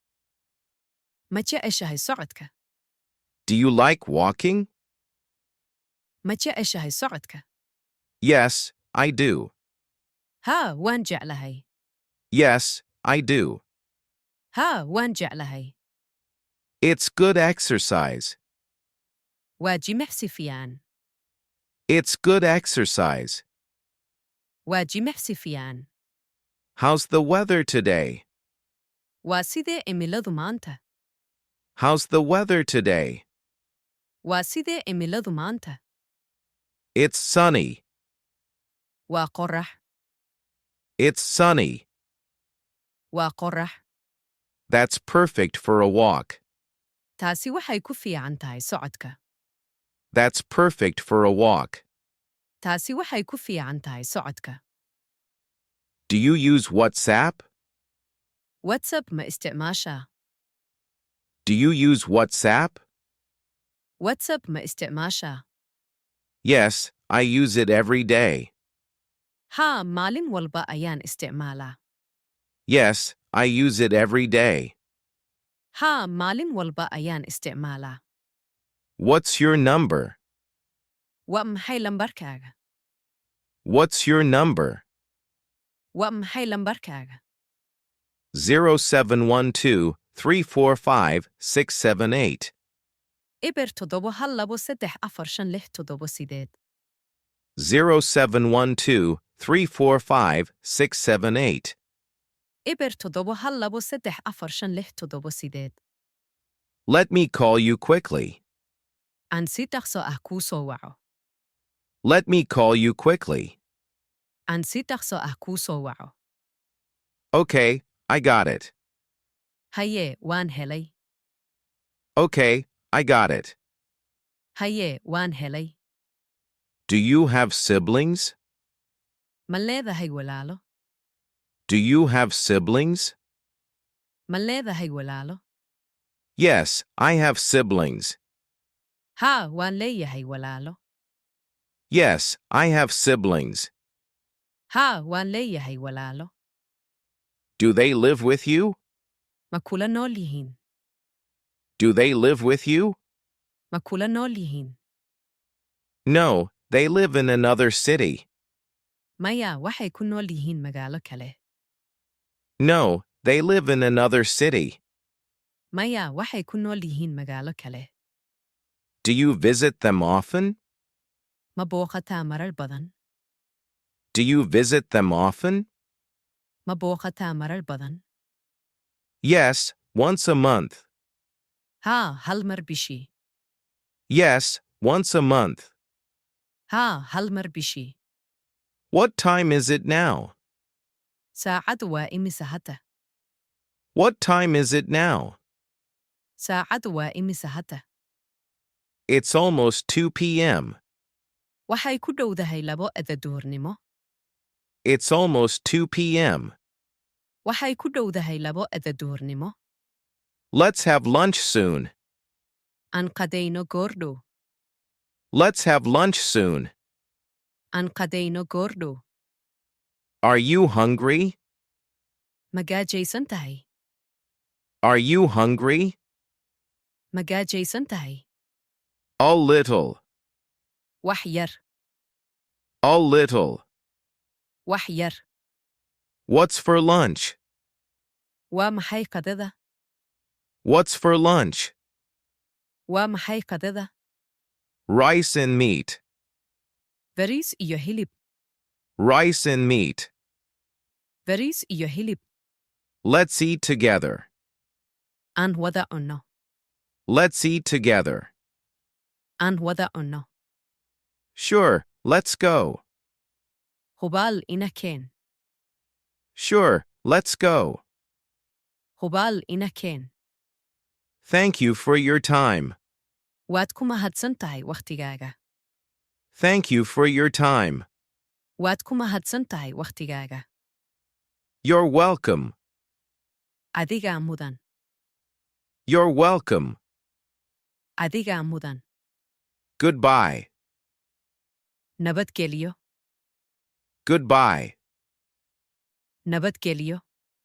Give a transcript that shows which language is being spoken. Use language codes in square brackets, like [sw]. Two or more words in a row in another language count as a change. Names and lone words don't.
[so] Ma jeceshahay socodka? [en] Do you like walking? [so] Ma jeceshahay socodka? [en] Yes, I do. [so] Haa, waan jeclahay. [en] Yes, I do. [so] ها waan jeclahay. [en] It's good exercise. [so] Waa jimicsi fiican. [en] It's good exercise. [so] Waa jimicsi fiican. [en] How's the weather today? [so] Waa sidee cimiladu maanta? [en] How's the weather today? [so] Waa sidee cimiladu maanta? [en] It's sunny. [so] Waa qorrax. [en] It's sunny. [so] Waa qorrax. [en] That's perfect for a walk. [so] Taasi waxay ku fiican tahay socodka. [en] That's perfect for a walk. [so] Taasi waxay ku fiican tahay socodka. [en] Do you use WhatsApp? [so] WhatsApp ma isticmaashaa? [en] Do you use WhatsApp? [so] WhatsApp ma isticmaashaa? [en] Yes, I use it every day. [so] Haa, maalin walba ayaan isticmaalaa. [en] Yes, I use it every day. [so] Haa, maalin walba ayaan isticmaalaa. [en] What's your number? [so] Waa maxay lambarkaaga? [en] What's your number? [so] Waa maxay lambarkaaga? [en] 0712-345-678. [so] Eber 7 [en] 0712-345-678. [so] Eber 7 [en] Let me call you quickly. [so] Aan si dhaqso ah kuu soo waco. [en] Let me call you quickly. [so] Aan si dhaqso ah kuu soo waco. [en] Okay, I got it. [so] Haye, waan helay. [en] Okay, I got it. [so] Haye, waan helay. [en] Do you have siblings? [so] Ma leedahay walaalo? [en] Do you have siblings? [so] Ma leedahay walaalo? [en] Yes, I have siblings. [so] Haa, waan leeyahay walaalo. [en] Yes, I have siblings. [so] Haa, waan leeyahay walaalo. [en] Do they live with you? [so] Ma kula nool yihiin? [en] Do they live with you? [so] Ma kula nool yihiin? [en] No, they live in another city. [so] Maya, waxay ku nool yihiin magaalo kale. [en] No, they live in another city. [so] Maya, waxay ku nool yihiin magaalo kale. [en] Do you visit them often? [so] Ma booqataa marar badan? [en] Do you visit them often? [so] Ma booqataa marar badan? [en] Yes, once a month. [so] Haa, hal mar bishii. [en] Yes, once a month. [so] Haa, hal mar bishii. [en] What time is it now? [so] Saacadu waa imisa hata? [en] What time is it now? [so] Saacadu waa imisa hata? [en] It's almost 2 p.m. [so] Waxay ku dhowdahay 2 duhurnimo. [en] It's almost 2 p.m. [so] Waxay ku dhowdahay 2 duhurnimo. [en] Let's have lunch soon. [so] Aan qadayno goordhow. [en] Let's have lunch soon. [so] Aan qadayno goordhow. [en] Are you hungry? [so] Ma gaajaysan tahay? [en] Are you hungry? [so] Ma gaajaysan tahay? [en] A little. [so] Wax yar. [en] A little. [so] Wax yar. [en] What's for lunch? [so] Waa maxay qadada? [en] What's for lunch? [so] Waa maxay qadada? [en] Rice and meat. [so] Bariis iyo hilib. [en] Rice and meat. [so] Bariis iyo hilib. [en] Let's eat together. [so] Aan wada cunno. [en] Let's eat together. [so] Aan wada cunno. [en] Sure, let's go. [so] Hubaal ina keen. [en] Sure, let's go. [so] Hubaal ina keen. [en] Thank you for your time. [so] Waad ku mahadsan tahay wakhtigaaga. [en] Thank you for your time. [so] Waad ku mahadsan tahay wakhtigaaga. [en] You're welcome. [so] Adigaa mudan. [en] You're welcome. [so] Adigaa mudan. [en] Goodbye. [so] Nabadgelyo. [en] Goodbye. [so] Nabadgelyo.